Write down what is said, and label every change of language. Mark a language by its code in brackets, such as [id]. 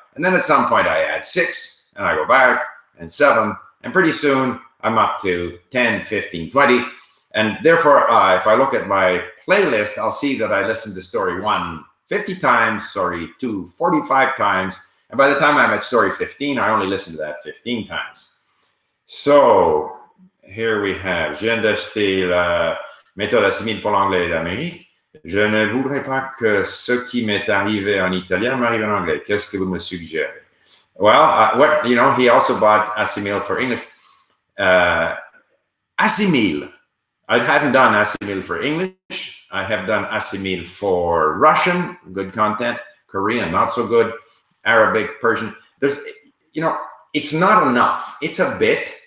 [en] And then at some point I add 6, and I go back, and 7, and pretty soon I'm up to 10, 15, 20. And therefore, if I look at my playlist, I'll see that I listened to story 1 50 times, story 2 45 times, and by the time I'm at story 15, I only listen to that 15 times. So here we have, [fr] je viens d'acheter la méthode assimile pour l'anglais d'Amérique. Je ne voudrais pas que ce qui m'est arrivé en italien m'arrive en anglais. Qu'est-ce que vous me suggérez? [en] Well, he also bought assimile for English. Assimile. I hadn't done assimile for English. I have done assimile for Russian, good content. Korean, not so good. Arabic, Persian. There's, it's not enough. It's a bit.